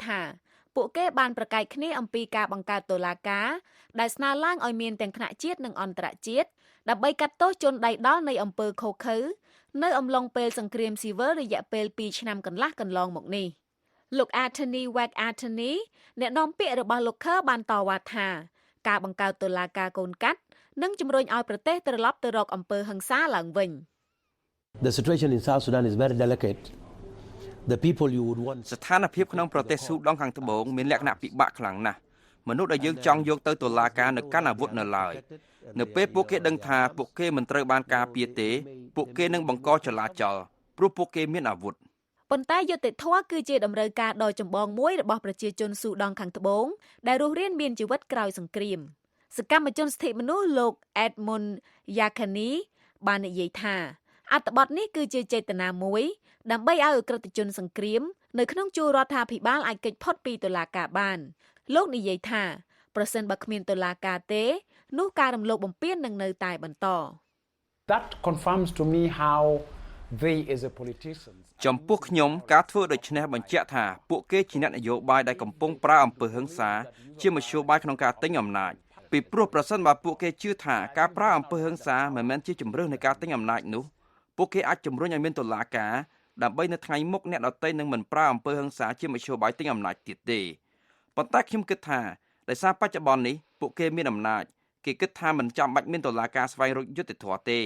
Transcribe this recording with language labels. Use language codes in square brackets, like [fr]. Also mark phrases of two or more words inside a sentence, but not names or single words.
[km] ថាពួកគេបានប្រកែកគ្នាអំពីការបង្កើតតុលាការដែលស្នើឡើងឲ្យមានទាំងថ្នាក់ជាតិនិងអន្តរជាតិដើម្បីកាត់ទោសជនដៃដល់នៃអំពើឃោរឃៅនៅអំឡុងពេលសង្គ្រាមស៊ីវិលរយៈពេល2ឆ្នាំកន្លះកន្លងមកនេះលោក Anthony Wek Anthony អ្នកនាំពាក្យរបស់លោក Kerr បានតវ៉ាថាការបង្កើតតុលាការកូនកាត់នឹងជំរុញឲ្យប្រទេសត្រឡប់ទៅរកអំពើហិង្សាឡើងវិញ [en] The situation in South Sudan is very delicate. The people you would want [km] ស្ថានភាពក្នុងប្រទេសស៊ូដង់ខាងត្បូងមានលក្ខណៈពិបាកខ្លាំងណាស់មនុស្សដែលយើងចង់យកទៅតុលាការនៅកាន់អាវុធនៅឡើយនៅពេលពួកគេដឹងថាពួកគេមិនត្រូវបានការពារទេពួកគេនឹងបង្កចលាចលព្រោះពួកគេមានអាវុធ ប៉ុន្តែយុត្តិធម៌គឺជាតម្រូវការដ៏ចម្បងមួយរបស់ប្រជាជនស៊ូដង់ខាងត្បូងដែលរស់រានមានជីវិតក្រោយសង្គ្រាមសកម្មជនសិទ្ធិមនុស្សលោក Edmund Yakani បាននិយាយថាអត្ថបទនេះគឺជាចេតនាមួយដើម្បីឲ្យអក្រិតជនសង្គ្រាមនៅក្នុងជួររដ្ឋាភិបាលអាចគេចផុតពីតុលាការបានលោកនិយាយថាប្រសិនបើគ្មានតុលាការទេនោះការរំលោភបំពាននឹងនៅតែបន្ត [en] That confirms to me how they as a politicians [km] ចំពោះខ្ញុំការធ្វើដូច្នេះបញ្ជាក់ថាពួកគេជាអ្នកនយោបាយដែលកំពុងប្រើអំពើហិង្សាជាមធ្យោបាយក្នុងការទិញអំណាចពីព្រោះប្រសិនបើពួកគេជឿថាការប្រើអំពើហិង្សាមិនមែនជាជំរើសនៃការទិញអំណាចនោះពួកគេអាចជំរុញឲ្យមានតុលាការដើម្បីនៅថ្ងៃមុខអ្នកដទៃនឹងមិនប្រើអំពើហិង្សាជាមធ្យោបាយទិញអំណាចទៀតទេប៉ុន្តែខ្ញុំគិតថាដោយសារបច្ចុប្បន្ននេះពួកគេមានអំណាចគេគិតថាមិនចាំបាច់មានតុលាការស្វែងរកយុត្តិធម៌ទេ